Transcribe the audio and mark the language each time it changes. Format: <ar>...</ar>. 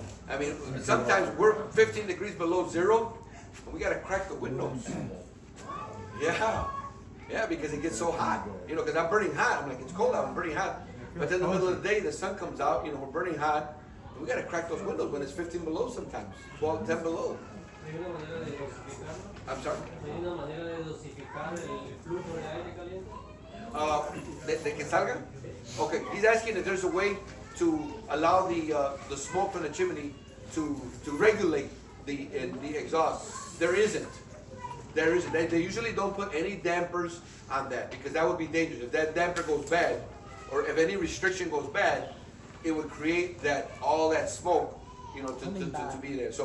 <en>I mean, sometimes we're 15 degrees below zero, and we gotta crack the windows. Yeah, because it gets so hot. You know, because I'm burning hot. I'm like, it's cold out, I'm burning hot. But then in the middle of the day, the sun comes out, you know, we're burning hot, and we gotta crack those windows when it's 15 below sometimes, 12, 10 below.</en> <es>¿Hay una manera de dosificarlo?</es> <en>I'm sorry.</en> <es>¿Hay una manera de dosificar el flujo de aire caliente? De que salga?</es> <en>Okay, he's asking if there's a way to allow the smoke from the chimney to regulate the exhaust. There isn't. They usually don't put any dampers on that because that would be dangerous. If that damper goes bad, or if any restriction goes bad, it would create all that smoke, you know, to be there.</en>